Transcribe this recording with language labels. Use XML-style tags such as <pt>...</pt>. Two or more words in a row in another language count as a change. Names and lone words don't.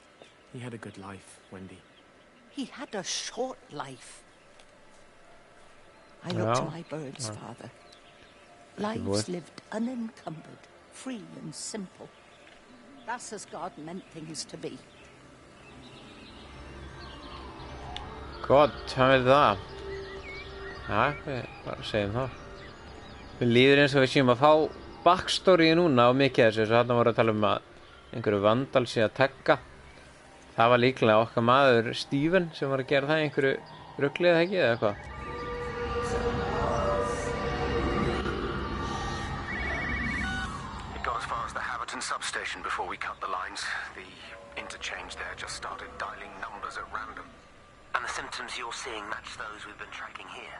<en>He had a good life, Wendy. He had a short life. I look to my birds, Father. Lives lived unencumbered, free and simple. That's as God meant things to be.</en> <is>Gott, hann veit það. Já, við bara segjum það. Við líður eins og við séum að fá backstory núna á mikið þessu, svo þarna voru að tala að einhverju vandal sé að tagga. Það var líklega okkar maður Steven sem var að gera það í einhverju rugli eða ekki, eða eitthvað.</is> <en>It got as far as the Haverton substation before we cut the lines. The interchange there just started dialing numbers at random. And the symptoms you're seeing match those we've been tracking here?</en>